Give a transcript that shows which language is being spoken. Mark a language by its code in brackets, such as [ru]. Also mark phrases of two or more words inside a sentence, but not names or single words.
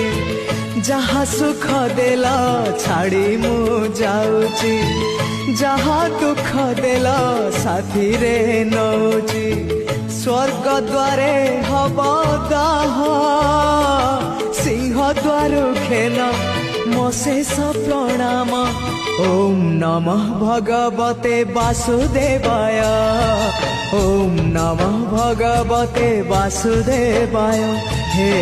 [or] ଯାହା ସୁଖ ଦେଲ ଛାଡ଼ି ମୁ ଯାଉଛି, ଯାହା ଦୁଃଖ ଦେଲ ସାଥୀରେ ନଉଛି। ସ୍ୱର୍ଗ ଦ୍ୱାରେ ହବ ଦାହ, ସିଂହ ଦ୍ୱାରୁ ଘେନ ମୋ ଶେଷ ପ୍ରଣାମ। [sa] ওম নমঃ ভগবতে বাসুদেবায়, ওম নমঃ ভগবতে বাসুদেবায়। হে